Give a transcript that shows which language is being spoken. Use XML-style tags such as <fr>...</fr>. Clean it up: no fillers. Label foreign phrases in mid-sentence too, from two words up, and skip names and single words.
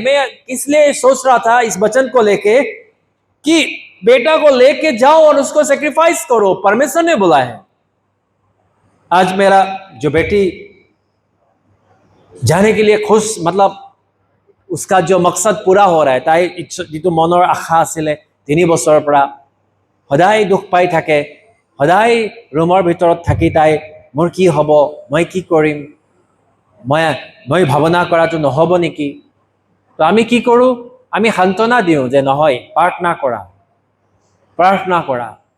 <hi>मैं इसलिए सोच रहा था इस वचन को लेके कि बेटा को लेके जाओ और उसको सैक्रिफाइस करो, परमेश्वर ने बोला है। आज मेरा जो बेटी जाने के लिए खुश, मतलब उसका जो मकसद पूरा हो रहा है</hi> <as>তাই যিটো মনৰ আশা आছিলে 3 বছৰৰ পৰা সদায় দুখ পাই থাকে সদায় ৰুমৰ ভিতৰত থাকি তাই মোৰ কি হ'ব মই কি কৰিম মই ভাবনা কৰাটো নহব নেকি তো আমি কি কৰো আমি সান্তনা দিও যে নহয় প্ৰাৰ্থনা কৰা</as>